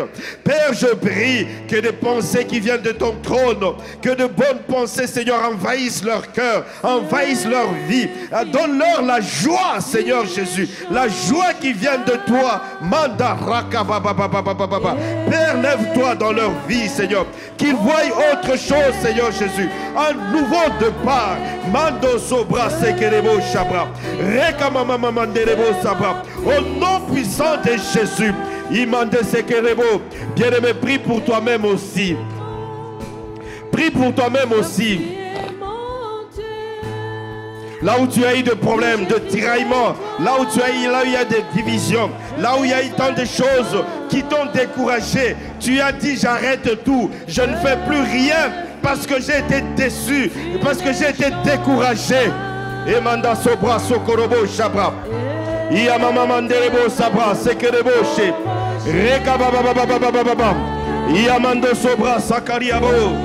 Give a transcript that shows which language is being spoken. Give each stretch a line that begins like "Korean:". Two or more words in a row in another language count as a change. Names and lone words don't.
French: Père, je prie que des pensées qui viennent de ton trône, que de bonnes pensées, Seigneur, envahissent leur cœur, envahissent leur vie. Donne-leur la joie, Seigneur Jésus, la joie qui vient de toi. Père, lève-toi dans leur vie, Seigneur, qu'ils voient autre chose, Seigneur Jésus, un nouveau départ. Mando sobra sekerebo shabra, rekamamamanderebo sabra. Au nom puissant de Jésus, imande sekerebo. Bien-aimé, prie pour toi-même aussi. Prie pour toi-même aussi. Là où tu as eu des problèmes, de tiraillement, là où il y a des divisions, là où il y a eu tant de choses qui t'ont découragé, tu as dit j'arrête tout, je ne fais plus rien parce que j'ai été déçu, parce que j'ai été découragé. Et manda sobra sokorobo shabra. Iya mama manderebo sabra sekerebo she. Reka baba baba baba baba baba. Iya mando sobra sakariabo.